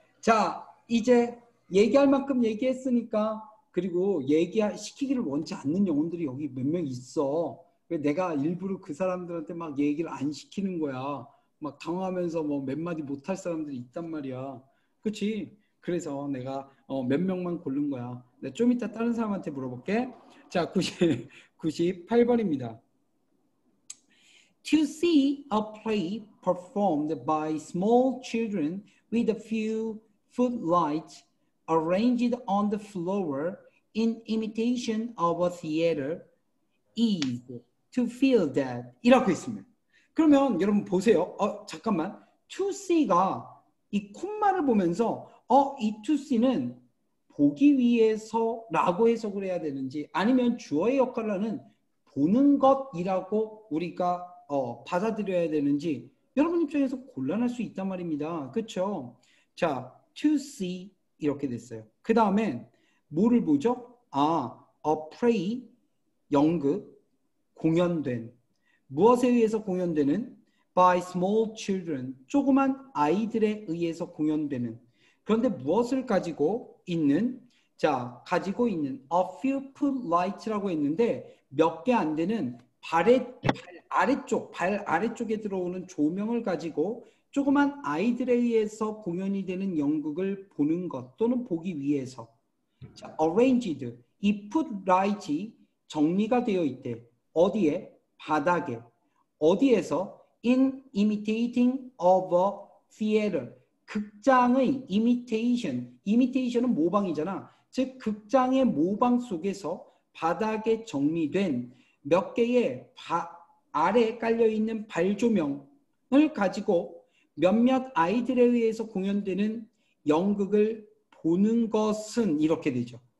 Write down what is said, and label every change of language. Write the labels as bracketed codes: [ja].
[ko] 자, 이제 얘기할 만큼 얘기했으니까 그리고 시키기를 원치 않는 영혼들이 여기 몇 명 있어. 왜 내가 일부러 그 사람들한테 막 얘기를 안 시키는 거야. 막 당황하면서 뭐 몇 마디 못할 사람들이 있단 말이야. 그렇지? 그래서 내가 몇 명만 고른 거야. 내가 좀 이따 다른 사람한테 물어볼게. 자, 98번입니다. [en] To see a play performed by small children with a few footlights arranged on the floor in imitation of a theater is to feel that 이라고 했습니다. [ko] 그러면 여러분 보세요. 잠깐만. to see가 이 콤마를 보면서 이 to see는 보기 위해서 라고 해석을 해야 되는지 아니면 주어의 역할을 하는 보는 것이라고 우리가 받아들여야 되는지 여러분 입장에서 곤란할 수 있단 말입니다. 그렇죠? 자, to see 이렇게 됐어요. 그 다음에 뭐를 보죠? a play, 연극, 공연된. 무엇에 의해서 공연되는? [en] by small children, [ko] 조그만 아이들에 의해서 공연되는. 그런데 무엇을 가지고 있는? 자, 가지고 있는 [en] a few footlights [ko] 라고 했는데 몇 개 안 되는 발 아래쪽에 들어오는 조명을 가지고 조그만 아이들에 의해서 공연이 되는 연극을 보는 것 또는 보기 위해서. 자, arranged, 이 footlight이 정리가 되어 있대. 어디에? 바닥에. 어디에서? [en] in imitating of a theater. [ko] 극장의 imitation은 모방이잖아. 즉 극장의 모방 속에서 바닥에 정리된 몇 개의 아래 깔려있는 발조명을 가지고 몇몇 아이들에 의해서 공연되는 연극을 보는 것은 이렇게 되죠.